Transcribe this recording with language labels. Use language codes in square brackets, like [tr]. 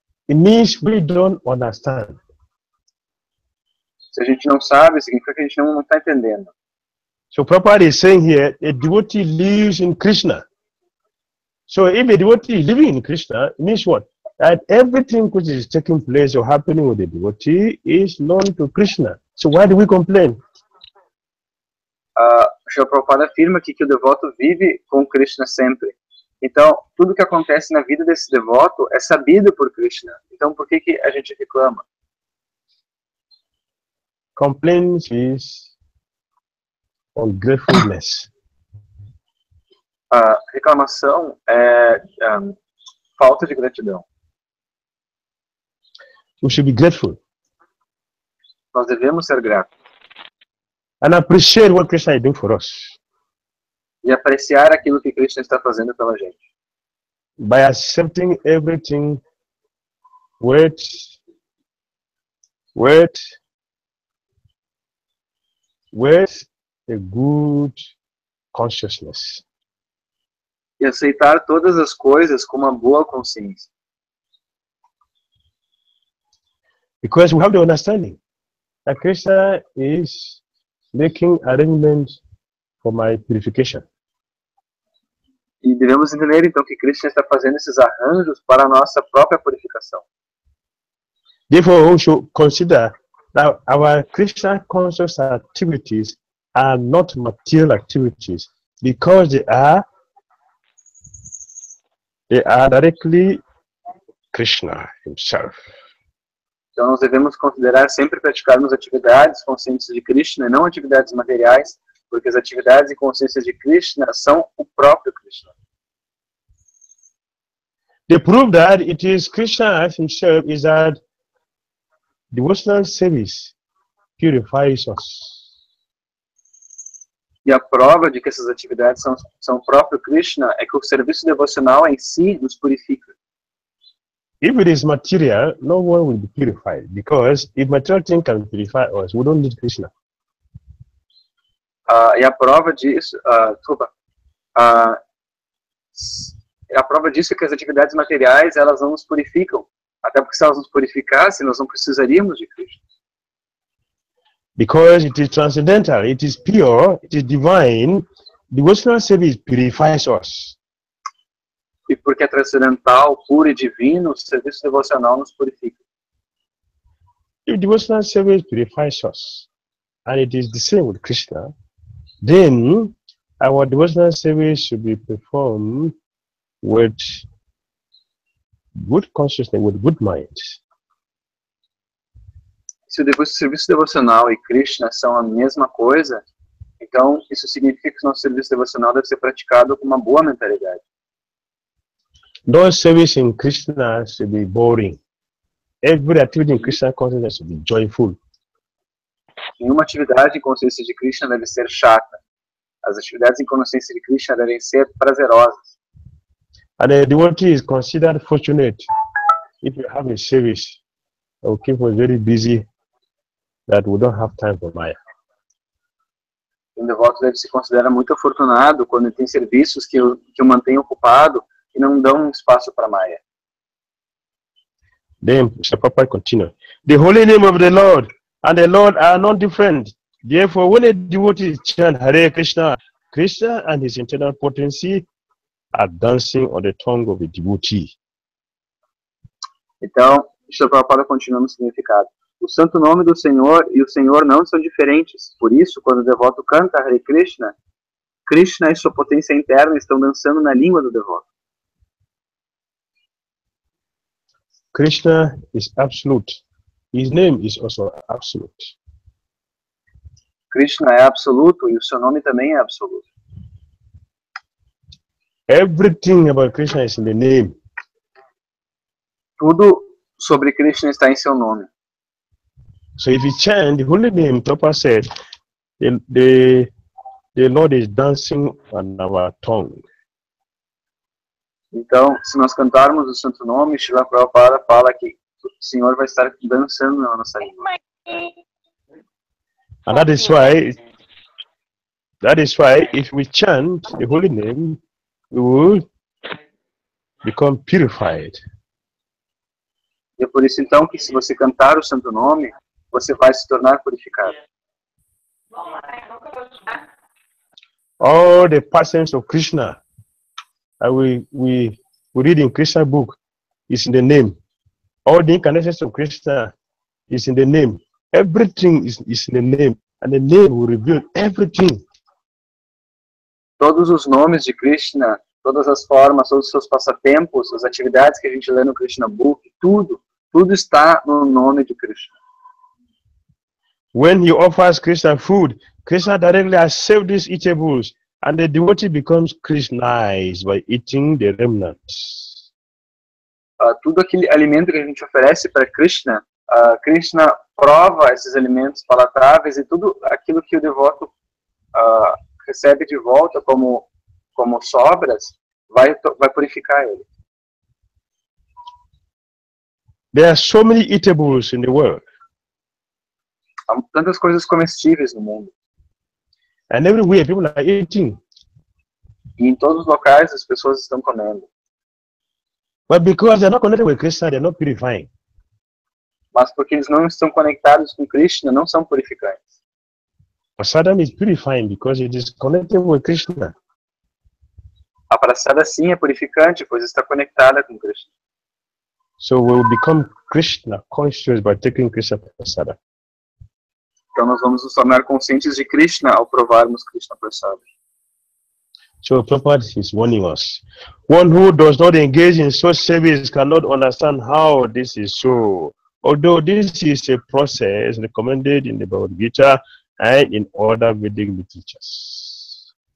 [en] It means we don't understand. [pt] Se a gente não sabe, significa que a gente não está entendendo. [en] So Prabhupada is saying here, a devotee lives in Krishna. So if a devotee is living in Krishna, it means what? That everything which is taking place or happening with the devotee is known to Krishna. So why do we complain? [pt] Srila Prabhupada afirma aqui que o devoto vive com Krishna sempre. Então, tudo que acontece na vida desse devoto é sabido por Krishna. Então, por que a gente reclama? [en] Complaint is ungratefulness. [pt] Reclamação é falta de gratidão. [en] We should be grateful. [pt] Nós devemos ser gratos. [en] And appreciate what Krishna is doing for us. [pt] E apreciar aquilo que Krishna está fazendo pela gente. [en] By accepting everything with a good consciousness. [pt] E aceitar todas as coisas com uma boa consciência. [en] Because we have the understanding that Krishna is making arrangements for my purification. [pt] E devemos entender então que Krishna está fazendo esses arranjos para a nossa própria purificação. [en] Therefore, we should consider that our Krishna conscious activities are not material activities because they are directly Krishna himself. [pt] Então nós devemos considerar sempre praticarmos atividades conscientes de Krishna e não atividades materiais, porque as atividades e consciências de Krishna são o próprio Krishna. [en] The proof that it is Krishna himself is that devotional service purifies us. [pt] E a prova de que essas atividades são o próprio Krishna é que o serviço devocional em si nos purifica. [en] If it is material, no one will be purified, because if material thing can purify us, we don't need Krishna. [pt] E a prova disso, a prova disso é que as atividades materiais elas não nos purificam, até porque se elas nos purificassem, nós não precisaríamos de Krishna. [en] Because it is transcendental, it is pure, it is divine, devotional service purifies us. [pt] E porque é transcendental, puro e divino, o serviço devocional nos purifica. [en] If devotional service purifies us, and it is the same with Krishna, then our devotional service should be performed with good consciousness, with good mind. [pt] Se o serviço devocional e Krishna são a mesma coisa, então isso significa que o nosso serviço devocional deve ser praticado com uma boa mentalidade. [en] No service in Krishna should be boring. Every activity in Krishna consciousness should be joyful. [pt] Nenhuma atividade em consciência de Krishna deve ser chata. As atividades em consciência de Krishna devem ser prazerosas. [en] And the devotee is considered fortunate if you have a service that will keep us very busy, that we don't have time for Maya. [pt] O devoto deve se considerar muito afortunado quando tem serviços que o mantêm ocupado e não dão espaço para Maya. [en] Then Prabhupada continue. The holy name of the Lord and the Lord are not different. Therefore, when a devotee chant Hare Krishna, Krishna and his internal potency are dancing on the tongue of the devotee. [pt] Então, Prabhupada continua no significado. O santo nome do Senhor e o Senhor não são diferentes. Por isso, quando o devoto canta Hare Krishna, Krishna e sua potência interna estão dançando na língua do devoto. [en] Krishna is absolute. His name is also absolute. [pt] Krishna é absoluto e o seu nome também é absoluto. [en] Everything about Krishna is in the name. [pt] Tudo sobre Krishna está em seu nome. [en] So if you chant the holy name, Prabhupada said, the Lord is dancing on our tongue. [pt] Então, se nós cantarmos o santo nome, Srila Prabhupada fala que o Senhor vai estar dançando na nossa língua. [en] And that is why if we chant the holy name, we will become purified. [pt] E é por isso então que se você cantar o santo nome, você vai se tornar purificado. [en] All the passions of Krishna we read in Krishna book is in the name. All the incarnations of Krishna is in the name. Everything is in the name, and the name will reveal everything. [pt] Todos os nomes de Krishna, todas as formas, todos os seus passatempos, as atividades que a gente lê no Krishna Book, tudo está no nome de Krishna. [en] When he offers Krishna food, Krishna directly accepts these eatables, and the devotee becomes Krishnized by eating the remnants. [pt] Tudo aquele alimento que a gente oferece para Krishna, Krishna prova esses alimentos palatáveis e tudo aquilo que o devoto recebe de volta como sobras vai purificar ele. [en] There are so many eatables in the world. [pt] Há tantas coisas comestíveis no mundo. [en] And everywhere people are eating. [pt] E em todos os locais as pessoas estão comendo. [en] But because they're not connected with Krishna, they're not purifying. [pt] Mas porque eles não estão conectados com Krishna, não são purificantes. [en] Prasadam is purifying because it is connected with Krishna. [pt] A prasada sim é purificante, pois está conectada com Krishna. [en] So we will become Krishna conscious by taking Krishna prasada. [pt] Então nós vamos nos tornar conscientes de Krishna ao provarmos Krishna prasada. [en] So Prabhupada is warning us. One who does not engage in such service cannot understand how this is so. Although this is a process recommended in the Bhagavad Gita and in other Vedic literatures.